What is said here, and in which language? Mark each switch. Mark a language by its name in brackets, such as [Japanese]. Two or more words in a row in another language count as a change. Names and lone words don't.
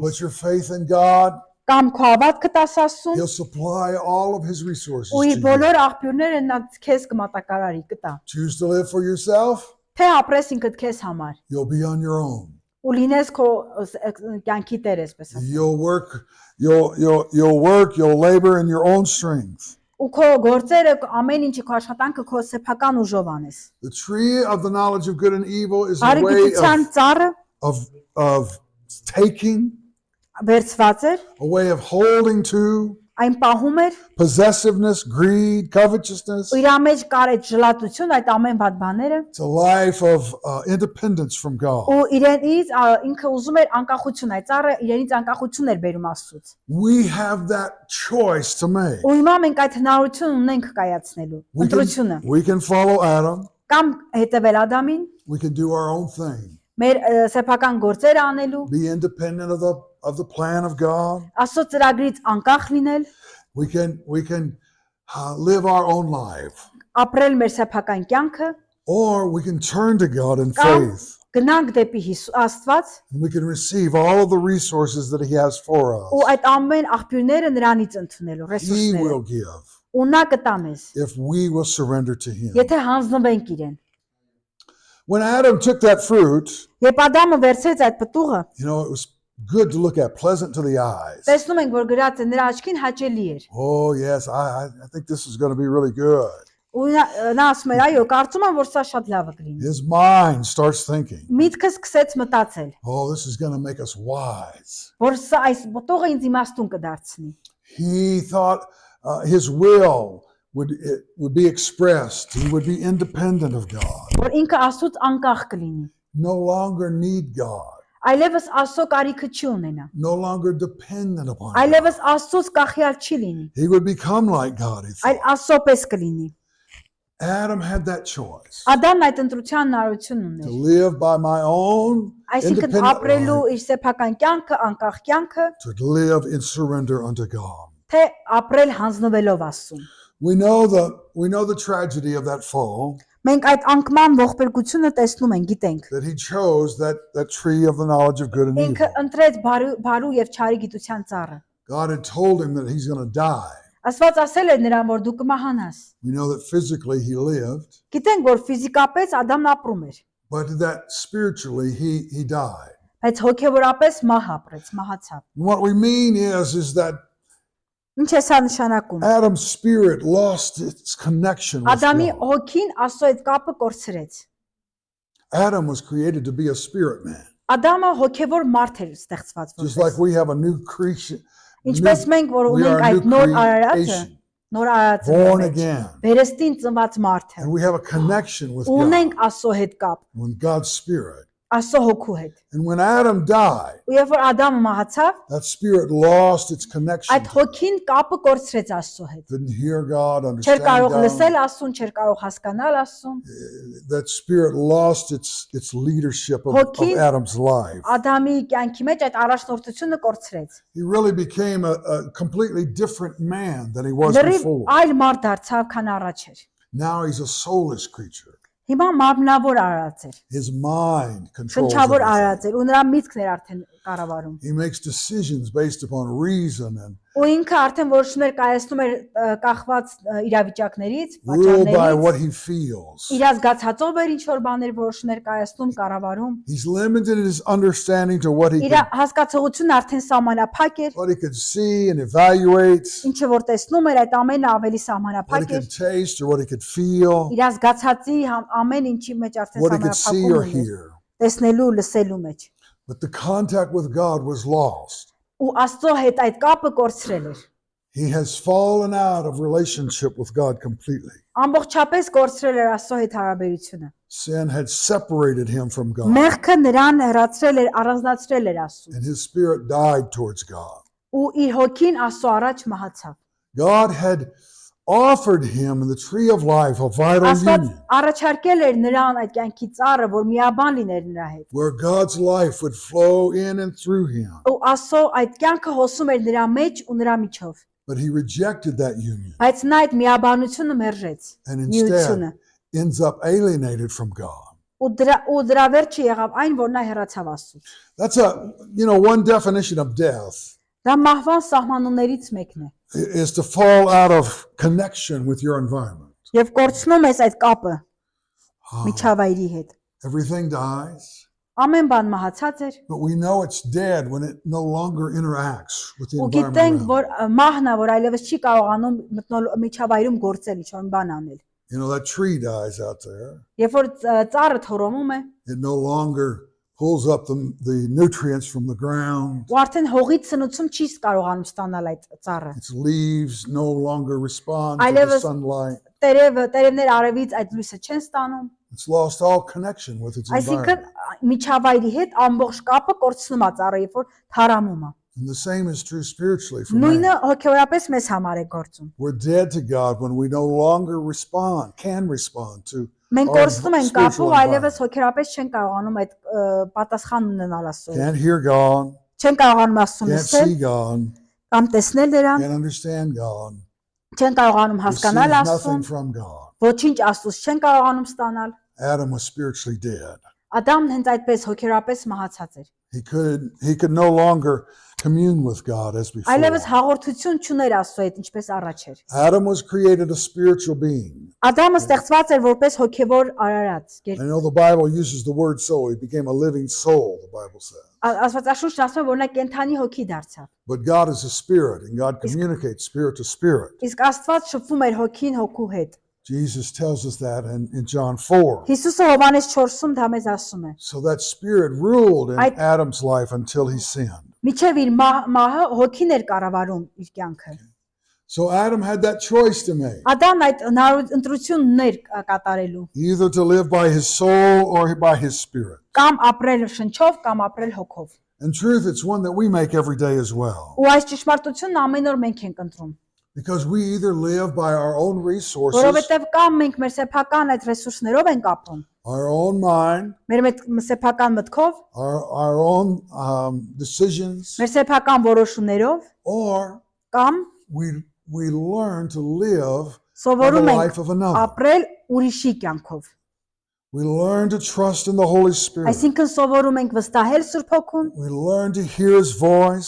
[English] put your faith in God. [Armenian] Կամ քո հավատքը տաս Աստծուն, [English] He'll supply all of his resources [Armenian] ու [English] to [Armenian] իր [English] you. [Armenian] բոլոր աղբյուրները նա քեզ կմատակարարի, կտա։ [English] Choose to live for yourself, [Armenian] Թե ապրես ինքդ քեզ համար, [English] you'll be on your own. [Armenian] ու լինես քո կյանքի տեր, այսպես ասած։ [English] You'll work, you'll labor in your own strength. [Armenian] Ու քո գործերը, ամեն ինչը քո աշխատանքը քո սեփական ուժով անես։ [English] The tree of the knowledge of good and evil is a way [Armenian] Արիգության ծառը [English] of taking, [Armenian] վերցված էր, [English] a way of holding to, [Armenian] այն պահում էր, [English] possessiveness, greed, covetousness. [Armenian] ու իր մեջ կար այդ ժլատություն, այդ ամեն բադ բաները, [English] It's a life of independence from God. [Armenian] ու իրենից ինքը ուզում էր անկախություն, այդ ծառը իրենից անկախություն էր բերում Աստծուց։ [English] We have that choice to make. [Armenian] Ու հիմա մենք այդ հնարավորությունը ունենք կայացնելու, ընտրությունը, [English] We can follow Adam. [Armenian] կամ հետևել Ադամին, [English] We can do our own thing. [Armenian] մեր սեփական գործերը անելու, [English] Be independent of the plan of God. [Armenian] Աստծո ծրագրից անկախ լինել, [English] We can live our own life, [Armenian] ապրել մեր սեփական կյանքը, [English] or we can turn to God in [Armenian] կամ [English] faith, [Armenian] գնանք դեպի Աստված, [English] and we can receive all of the resources that He has for [Armenian] ու [English] us. [Armenian] այդ ամեն աղբյուրները նրանից ընդունելու, [English] He [Armenian] ռեսուրսները, [English] will give [Armenian] ու նա կտա մեզ, [English] if we will surrender to Him. [Armenian] եթե հանձնվենք իրեն։ [English] When Adam took that fruit, [Armenian] Երբ Ադամը վերցրեց այդ պտուղը, [English] it was good to look at, pleasant to the eyes. [Armenian] տեսնում ենք, որ գրած է նրա աչքին հաճելի էր։ [English] Oh yes, I think this is going to be really good. [Armenian] Ու նա ասում էր, այո, կարծում եմ, որ սա շատ լավ կլինի։ [English] His mind starts thinking, [Armenian] Միտքը սկսեց մտածել, [English] oh, this is going to make us wise. [Armenian] որ սա այս պտուղը ինձ իմաստուն կդարձնի։ [English] He thought his will would be expressed. He would be independent of God. [Armenian] Որ ինքը Աստծուց անկախ կլինի։ [English] No longer need God. [Armenian] Այլևս Աստծո կարիքը չի ունենա։ [English] No longer dependent upon God. [Armenian] Այլևս Աստծուց կախյալ չի լինի, [English] He would become like God, he [Armenian] այլ [English] thought. [Armenian] Աստծո պես կլինի։ [English] Adam had that choice [Armenian] Ադամն այդ ընտրության հնարավորություն [English] to [Armenian] ուներ։ [English] live by my own [Armenian] Այսինքն [English] independent [Armenian] ապրելու [English] life, [Armenian] իր սեփական կյանքը, անկախ կյանքը, [English] to live in surrender unto God. [Armenian] թե ապրել հանձնվելով Աստծուն։ [English] We know the tragedy of that fall, [Armenian] Մենք այդ անկման ողբերգությունը տեսնում ենք, գիտենք։ [English] that he chose that tree of the knowledge of good and [Armenian] Ինքը [English] evil. [Armenian] ընտրեց բարու եւ չարի գիտության ծառը։ [English] God had told him that he's going to die. [Armenian] Աստված ասել էր նրան, որ դու կմահանաս։ [English] We know that physically he lived, [Armenian] Գիտենք, որ ֆիզիկապես Ադամն ապրում էր, [English] but that spiritually he died. [Armenian] բայց հոգեվորապես ապրեց, մահացավ։ [English] What we mean is that [Armenian] Ինչ է սա նշանակում։ [English] Adam's spirit lost its connection with [Armenian] Ադամի [English] God. [Armenian] հոգին Աստծո հետ կապը կորցրեց։ [English] Adam was created to be a spirit man. [Armenian] Ադամը հոգևոր մարդ էր ստեղծված [English] Just [Armenian] որպես։ [English] like we have a new creation. [Armenian] Ինչպես մենք որ [English] We are [Armenian] ունենք [English] a [Armenian] այդ [English] new [Armenian] նոր արարածը, [English] creation. [Armenian] նոր արածը [English] born [Armenian] մեջ, [English] again. [Armenian] վերստին ծնված մարդը, [English] And we have a connection with God, [Armenian] ունենք Աստծո հետ կապ, [English] with God's Spirit. [Armenian] Աստծո հոգու հետ։ [English] And when Adam died, [Armenian] Ու երբ որ Ադամը մահացավ, [English] that Spirit lost its connection. [Armenian] այդ հոգին կապը կորցրեց Աստծո հետ։ [English] Couldn't hear God, [Armenian] Չէր [English] understand [Armenian] կարող [English] God. [Armenian] լսել Աստծուն, չէր կարող հասկանալ Աստծուն։ [English] That Spirit lost its leadership of [Armenian] Հոգին [English] Adam's life. [Armenian] Ադամի կյանքի մեջ այդ առաջնորդությունը կորցրեց։ [English] He really became a completely different man than he was [Armenian] Լրիվ [English] before. [Armenian] այլ մարդ դարձավ, քան առաջ էր։ [English] Now he's a soulless creature. [Armenian] Հիմա մարմնավոր արած էր, [English] His mind controls [Armenian] շնչավոր [English] everything. [Armenian] արած էր, ու նրա միտքն էր արդեն կառավարում։ [English] He makes decisions based upon reason and [Armenian] Ու ինքը արդեն որոշումներ կայացնում էր կախված իրավիճակներից, [English] ruled by what [Armenian] պատճառներից։ [English] he feels. [Armenian] Իր զգացածով էր ինչ որ բաներ որոշումներ կայացնում, կառավարում։ [English] He's limited in his understanding to what [Armenian] Իր հասկացողությունն արդեն սահմանափակ էր, [English] could see and evaluate, [Armenian] ինչը որ տեսնում էր, այդ ամենը ավելի [English] what he [Armenian] սահմանափակ էր։ [English] could taste or what he could feel, [Armenian] Իր զգացածի ամեն ինչի մեջ արդեն [English] what he could see or [Armenian] սահմանափակում էր, [English] hear. [Armenian] տեսնելու, լսելու մեջ։ [English] But the contact with God was lost. [Armenian] Ու Աստծո հետ այդ կապը կորցրել էր։ [English] He has fallen out of relationship with God completely. [Armenian] Ամբողջապես կորցրել էր Աստծո հետ հարաբերությունը։ [English] Sin had separated him from God, [Armenian] Մեղքը նրան հեռացրել էր, առանձնացրել էր Աստծո։ [English] and his spirit died towards God. [Armenian] Ու իր հոգին Աստծո առաջ մահացավ։ [English] God had offered him in the tree of life a vital [Armenian] Աստված [English] union [Armenian] առաջարկել էր նրան այդ կյանքի ծառը, որ միաբան լիներ նրա հետ։ [English] where God's life would flow in and through him. [Armenian] Ու Աստծո այդ կյանքը հոսում էր նրա մեջ ու նրա միջով։ [English] But he rejected that union [Armenian] Բայց նա այդ միաբանությունը մերժեց, [English] and [Armenian] միությունը։ [English] instead ends up alienated from God. [Armenian] Ու դրա վերջը եղավ այն, որ նա հեռացավ Աստծուց։ [English] That's one definition of death [Armenian] Դա մահվան սահմանումներից մեկն է։ [English] is to fall out of connection with your environment. [Armenian] Եվ կորցնում ես այդ կապը միջավայրի հետ։ [English] Everything dies, [Armenian] Ամեն բան մահացած էր։ [English] but we know it's dead when it no longer interacts with the [Armenian] Ու [English] environment. [Armenian] գիտենք, [English] around. [Armenian] որ մահն է, որ այլևս չի կարողանում միջավայրում գործել ինչ-որ բան անել։ [English] You know, that tree dies out there. [Armenian] Երբ որ ծառը թորոմում է, [English] It no longer pulls up the nutrients from the ground. [Armenian] ու արդեն հողից սնուցում չի կարողանում ստանալ այդ ծառը։ [English] Its leaves no longer respond to the [Armenian] Այլևս [English] sunlight. [Armenian] տերևներ արևից այդ լույսը չեն ստանում։ [English] It's lost all connection with its [Armenian] Այսինքն [English] environment. [Armenian] միջավայրի հետ ամբողջ կապը կորցնում է ծառը, երբ որ թարամում է։ [English] And the same is true spiritually for [Armenian] Նույնը [English] man. [Armenian] հոգեորապես մեզ համար է գործում։ [English] We're dead to God when we no longer can respond to [Armenian] Մենք [English] our [Armenian] կորցնում ենք [English] spiritual [Armenian] կապը, այլևս [English] environment. [Armenian] հոգեորապես չեն կարողանում այդ պատասխան ունենալ Աստծո։ [English] Can't hear God, [Armenian] Չեն կարողանում Աստծուն [English] can't [Armenian] լսել [English] see God, [Armenian] կամ տեսնել նրան, [English] can't understand God, [Armenian] չեն կարողանում [English] receive [Armenian] հասկանալ [English] nothing [Armenian] Աստծուն, [English] from God. [Armenian] ոչինչ Աստծուց չեն կարողանում ստանալ։ [English] Adam was spiritually dead. [Armenian] Ադամն հենց այդպես հոգեորապես մահացած էր։ [English] He could no longer commune with God as before. [Armenian] Այլևս հաղորդություն չուներ Աստծո հետ, ինչպես առաջ էր։ [English] Adam was created a spiritual being. [Armenian] Ադամը ստեղծված էր որպես հոգևոր արարած։ [English] I know the Bible uses the word soul. He became a living soul, the Bible says. [Armenian] Աստվածաշունչն ասում է, որ նա կենթանի հոգի դարձավ։ [English] But God is a spirit, and God communicates spirit to spirit. [Armenian] Իսկ Աստված շփվում էր հոգին հոգու հետ։ [English] Jesus tells us that in John 4. [Armenian] Հիսուսը Հովանես 4-ում դա մեզ ասում է։ [English] So that spirit ruled in I- Adam's life until he sinned. [Armenian] Միջև իր մահը հոգին էր կառավարում իր կյանքը։ [English] So Adam had that choice to make, [Armenian] Ադամն այդ ընտրությունն ուներ կատարելու։ [English] either to live by his soul or by his spirit. [Armenian] Կամ ապրել շնչով, կամ ապրել հոգով։ [English] In truth, it's one that we make every day as well. [Armenian] Ու այս ճշմարտությունն ամեն օր մենք ենք ընտրում։ [English] Because we either live by our own resources, [Armenian] Որովհետև կամ մենք մեր սեփական այդ ռեսուրսներով ենք ապրում, [English] our own mind, [Armenian] մեր սեփական մտքով, [English] our own decisions, [Armenian] մեր սեփական որոշումներով, [English] or [Armenian] կամ [English] we learn to live by the [Armenian] սովորում ենք [English] life of another. [Armenian] ապրել ուրիշի կյանքով։ [English] We learn to trust in the Holy Spirit. [Armenian] Այսինքն սովորում ենք վստահել Սուրբ Հոգուն, [English] We learn to hear His voice,